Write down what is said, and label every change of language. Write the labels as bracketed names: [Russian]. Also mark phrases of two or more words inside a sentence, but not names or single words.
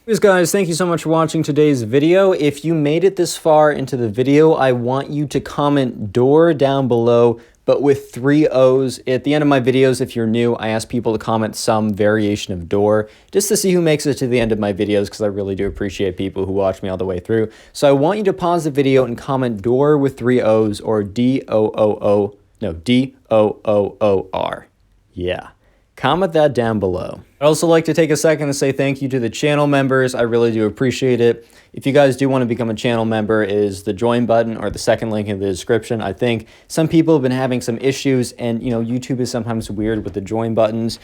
[English] Anyways, guys, thank you so much for watching today's video. If you made it this far into the video, I want you to comment door down below, but with 3 O's. At the end of my videos, if you're new, I ask people to comment some variation of door, just to see who makes it to the end of my videos, because I really do appreciate people who watch me all the way through. So I want you to pause the video and comment door with 3 O's, or D-O-O-O, no, D-O-O-O-R. Yeah. Comment that down below. I'd also like to take a second to say thank you to the channel members. I really do appreciate it. If you guys do want to become a channel member, is the join button or the second link in the description. I think some people have been having some issues, and YouTube is sometimes weird with the join buttons.